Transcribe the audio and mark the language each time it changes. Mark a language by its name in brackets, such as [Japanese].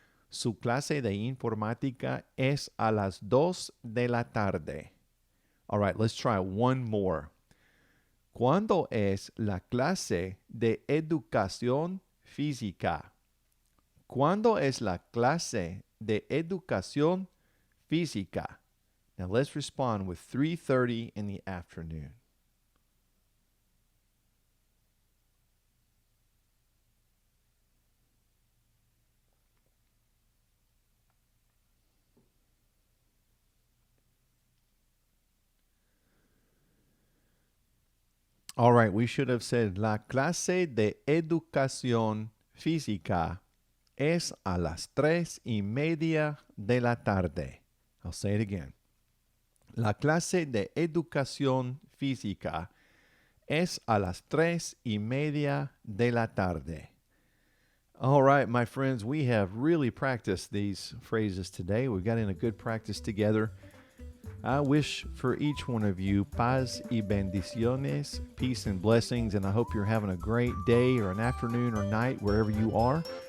[Spanish] Su clase de informática es a las 2 de la tarde. [English] All right, let's try one more. [Spanish] ¿Cuándo es la clase de educación física? ¿Cuándo es la clase de educación física? [English] Now let's respond with 3:30 in the afternoon. All right, we should have said, [Spanish] la clase de educación física es a las 3:30 de la tarde. [English] I'll say it again. [Spanish] La clase de educación física es a las 3:30 de la tarde. [English] All right, my friends, we have really practiced these phrases today. We've got in a good practice together. I wish for each one of you [Spanish] paz y bendiciones, [English] peace and blessings, and I hope you're having a great day or an afternoon or night wherever you are.